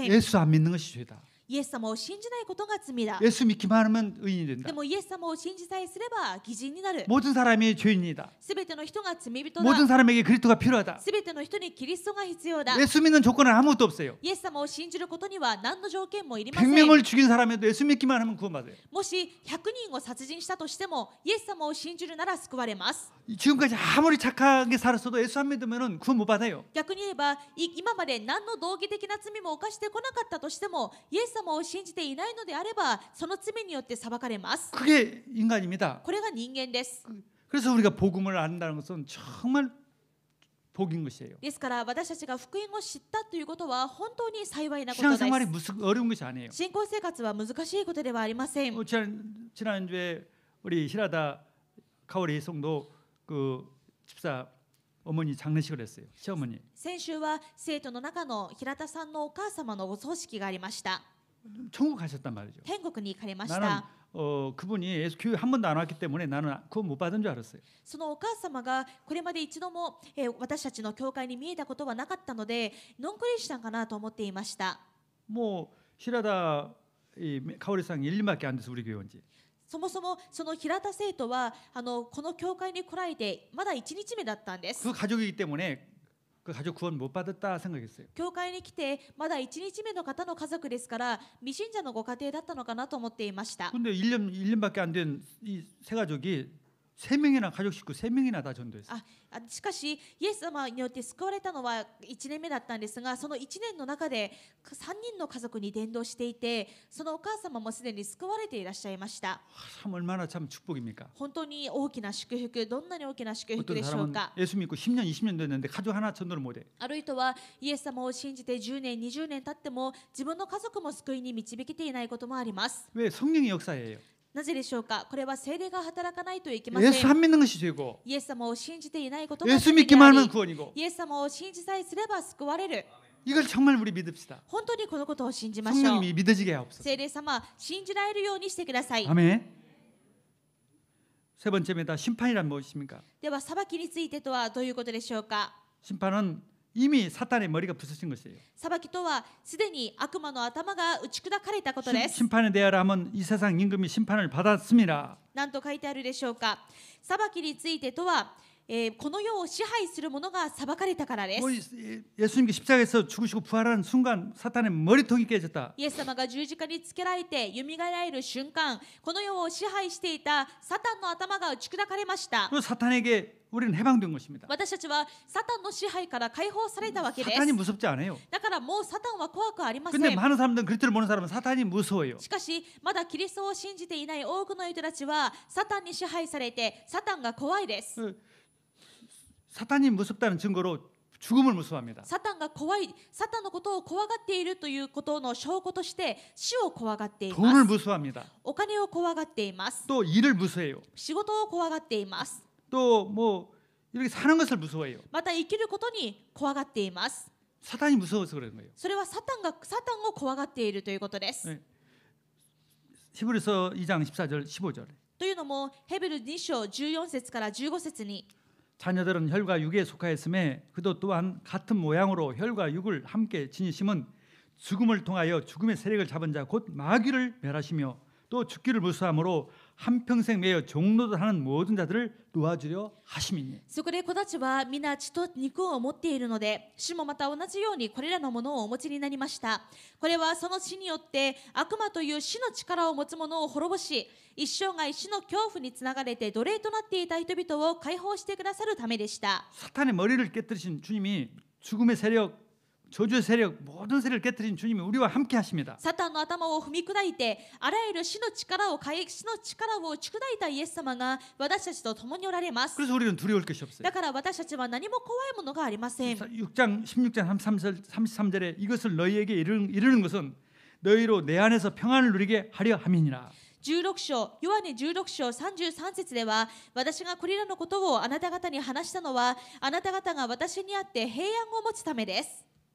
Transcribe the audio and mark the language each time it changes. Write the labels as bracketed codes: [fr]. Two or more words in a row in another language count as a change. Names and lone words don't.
[ko] 예수 안 믿는 것이 죄다. [ja] イエス様を信じないことが罪だ。 [ko] 예수 믿기만 하면 의인이 된다. [ja] でもイエス様を信じさえすれば義人になる。 [ko] 모든 사람이 죄인이다. [ja] すべての人が罪人だ。 [ko] 모든 사람에게 그리스도가 필요하다. [ja] すべての人にキリストが必要だ。 [ko] 예수 믿는 조건은 아무것도 없어요. [ja] イエス様を信じることには何の条件もいりません。 [ko] 100명을 죽인 사람에도 예수 믿기만 하면 구원받아요. [ja] もし100人を殺人したとしてもイエス様を信じるなら救われます。 [ko] 지금까지 아무리 착하게 살았어도 예수 안 믿으면 구원 못 받아요. [ja] 逆に言えば今まで何の道義的な罪も犯してこなかったとしてもイエス様を信じていないのであればその罪によって裁かれます。 [ko] 그게 인간입니다. [ja] これが人間です。 [ko] 그래서 우리가 복음을 안다는 것은 정말 복인 것이에요. [ja] ですから私たちが福音を知ったということは本当に幸いなことです。 [ko] 신앙생활이 어려운 것이 아니에요. [ja] 信仰生活は難しいことではありません。 [ko] 지난주에 우리 히라다 카오리 성도 그 집사 어머니 장례식을 했어요. 시어머니. [ja] 先週は生徒の中の平田さんのお母様のお葬式がありました。 [ko] 천국 가셨단 말이죠. [ja] 天国に行かれまし [ko] 나는 [ja] た。 [ko] 그분이 예수 교회 한 번도 안 왔기 때문에 나는 그거 못 받은 줄 알았어요. [ja] そのお母様がこれまで一度も、私たちの教会に見えたことはなかったのでノンクリスチャンかなと思っていました。 [ko] 뭐 히라다 이 카오리상 1년밖에 안 돼서 우리 교회 온지. [ja] そもそもその平田生徒はこの教会に来られてまだ1日目だったんです。 [ko] 그 가족이기 때문에 그 가족 구원 못 받았다 생각했어요. [ja] 教会に来てまだ1日目の方の家族ですから未信者のご家庭だったのかなと思っていました。 [ko] 근데 1년밖에 안 된 이 세 가족이 3명이나 가족 식구 3명이나 다 전도했어요. [ja] しかしイエス様によって救われたのは1年目だったんですが、その1年の中で3人の家族に伝道していて、そのお母様もすでに救われていらっしゃいました。 [ko] 참 얼마나 참 축복입니까? [ja] 本当に大きな祝福、どんなに大きな祝福 [ko] 어떤 [ja] でしょう [ko] 사람은 [ja] か。 [ko] 예수 믿고 10년, 20년 됐는데 가족 하나 전도를 못해. [ja] ある人はイエス様を信じて10年、20年経っても自分の家族も救いに導けていないこともあります。 [ko] 왜? 성령의 역사예요. [ja] なぜでしょうか。これは聖霊が働かないといけません。 [ko] 예수 안 믿는 것이 죄고 [ja] イエス様を信じていないことが [ko] 예수 [ja] 罪で [ko] 믿기만 [ja] あ [ko] 하면 [ja] り、 [ko] 구원이고 [ja] イエス様を信じさえすれば救われる。 [ko] 이걸 정말 우리 믿읍시다. [ja] 本当にこのことを信じましょう。 [ko] 성령님이 믿어지게 하옵소서. [ja] 聖霊様、信じられるようにしてください。 [ko] 아멘. 세 번째입니다. 심판이란 무엇입니까? [ja] では裁きについてとはどういうことでしょうか。 [ko] 심판은 이미 사탄의 머리가 부서진 것이에요. [ja] 裁きとはすでに悪魔の頭が打ち砕かれたことです。 [ko] 심판에 대하여 하면 이 세상 임금이 심판을 받았습니다. [ja] 何と書いてあるでしょうか。裁きについてとは、この世を支配する者が裁かれたからです。 [ko] 뭐 예수님께 십자가에서 죽으시고 부활하는 순간 사탄의 머리통이 깨졌다. [ja] イエス様が十字架につけられて蘇られる瞬間、この世を支配していたサタンの頭が打ち砕かれました。 [ko] 그 사탄에게 우리는 해방된 것입니다. [ja] 私たちはサタンの支配から解放されたわけです。 [ko] 사탄이 무섭지 않아요. [ja] だからもうサタンは怖くありません。 [ko] 근데 많은 사람들은 그리스도를 모르는 사람은 사탄이 무서워요. [ja] しかしまだキリストを信じていない多くの人たちはサタンに支配されてサタンが怖いです。 [ko] 사탄이 무섭다는 증거로 죽음을 무서워합니다. [ja] サタンが怖い、サタンのことを怖がっているということの証拠として死を怖がっていま [ko] 돈을 [ja] す。 [ko] 무서워합니다. [ja] お金を怖がっています。 [ko] 또 일을 무서워해요. [ja] 仕事を怖がっています。 [ko] 또 뭐 이렇게 사는 것을 무서워해요. [ja] また生きることに怖がっています。 [ko] 사탄이 무서워서 그런 거예요. [ja] それはサタンを怖がっているということです。 [ko] 네. 히브리서 2장 14절 15절. [ja] というのもヘブル2章14節から15節に [ko] 자녀들은 혈과 육에 속하였음에 그도 또한 같은 모양으로 혈과 육을 함께 지니심은 죽음을 통하여 죽음의 세력을 잡은 자 곧 마귀를 멸하시며 또 죽기를 무수함으로 한평생 매여 종노릇하는 모든 자들을 놓아주려 하심이니. [ja] そこで子たちは皆血と肉を持っているので、主もまた同じようにこれらのものをお持ちになりました。これはその死によって悪魔という死の力を持つ者を滅ぼし、一生涯死の恐怖につながれて奴隷となっていた人々を解放してくださるためでした。 [ko] 사탄의 머리를 깨뜨리신 주님이 죽음의 세력, 저주의 세력, 모든 세력을 깨뜨린 주님이 우리와 함께 하십니다. [ja] サタンの頭を踏み砕いて、あらゆる死の力を打ち砕いたイエス様が私たちと共におられます。 [ko] 그래서 우리는 두려울 것이 없어요. [ja] だから私たちは何も怖いものがありません。 [ko] 6장 16장 33절에 이것을 너희에게 이르는 것은 너희로 내 안에서 평안을 누리게 하려 함이니라. [ja] 16 章、ヨハネ16章33節では、私がこれらのことをあなた方に話したのは、あなた方が私にあって平安を持つためです。